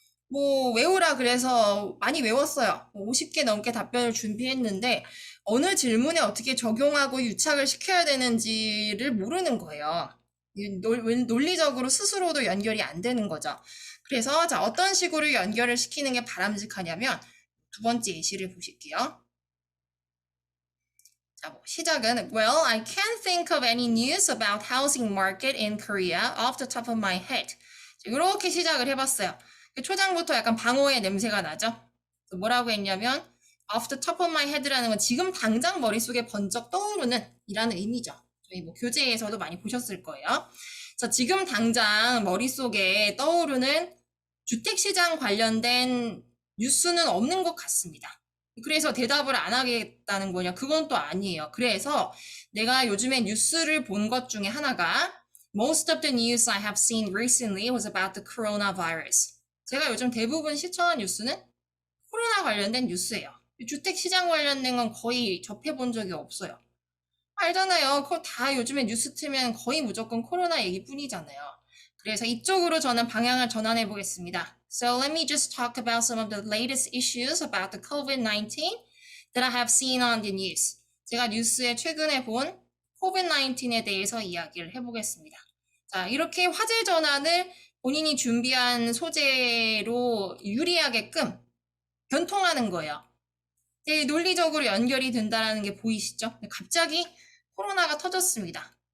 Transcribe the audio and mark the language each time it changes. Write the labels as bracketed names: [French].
[Korean] 뭐 외우라 그래서 많이 외웠어요. 50개 넘게 답변을 준비했는데 어느 질문에 어떻게 적용하고 유착을 시켜야 되는지를 모르는 거예요. 논리적으로 스스로도 연결이 안 되는 거죠. 그래서 자, 어떤 식으로 연결을 시키는 게 바람직하냐면 두 번째 예시를 보실게요. 자, 뭐 시작은 [English] Well, I can't think of any news about housing market in Korea off the top of my head. [Korean] 이렇게 시작을 해봤어요. 초장부터 약간 방어의 냄새가 나죠? 뭐라고 했냐면 [English] off the top of my head [Korean] 라는 건 지금 당장 머릿속에 번쩍 떠오르는 이라는 의미죠. 저희 뭐 교재에서도 많이 보셨을 거예요. 자, 지금 당장 머릿속에 떠오르는 주택시장 관련된 뉴스는 없는 것 같습니다. 그래서 대답을 안 하겠다는 거냐? 그건 또 아니에요. 그래서 내가 요즘에 뉴스를 본 것 중에 하나가 [English] Most of the news I have seen recently was about the coronavirus. [Korean] 제가 요즘 대부분 시청한 뉴스는 코로나 관련된 뉴스예요. 주택시장 관련된 건 거의 접해본 적이 없어요. 알잖아요. 그거 다 요즘에 뉴스 틀면 거의 무조건 코로나 얘기뿐이잖아요. 그래서 이쪽으로 저는 방향을 전환해 보겠습니다. [English] So let me just talk about some of the latest issues about the COVID-19 that I have seen on the news. [Korean] 제가 뉴스에 최근에 본 COVID-19에 대해서 이야기를 해보겠습니다. 자, 이렇게 화제 전환을 본인이 준비한 소재로 유리하게끔 변통하는 거예요. 논리적으로 연결이 된다는 게 보이시죠? 갑자기 코로나가 터졌습니다.